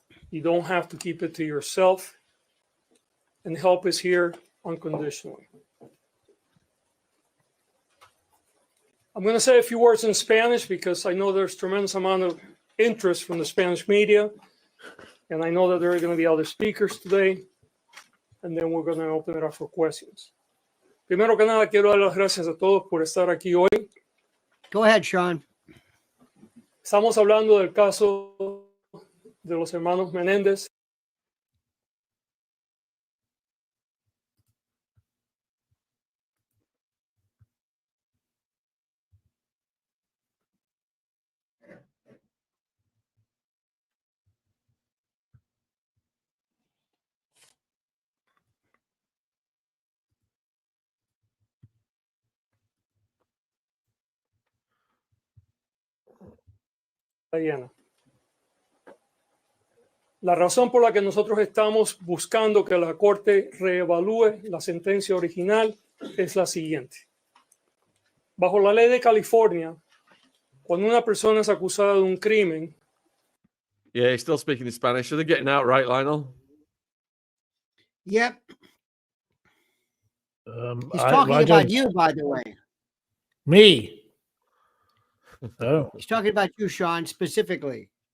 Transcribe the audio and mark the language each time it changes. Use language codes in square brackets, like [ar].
[en] You don't have to keep it to yourself. And help is here unconditionally. I'm going to say a few words in Spanish because I know there's tremendous amount of interest from the Spanish media. And I know that there are going to be other speakers today. And then we're going to open it up for questions. [es] Primero que nada, quiero dar las gracias a todos por estar aquí hoy. [en] Go ahead, Sean. [es] Estamos hablando del caso de los hermanos Menéndez. [en] Diana. [es] La razón por la que nosotros estamos buscando que la Corte reevalúe la sentencia original es la siguiente. Bajo la ley de California, cuando una persona es acusada de un crimen, [en] Yeah, he's still speaking in Spanish. Are they getting out right, Lionel? Yep. He's I talking about don't- you, by the way. Me. Oh. He's talking about you, Sean, specifically.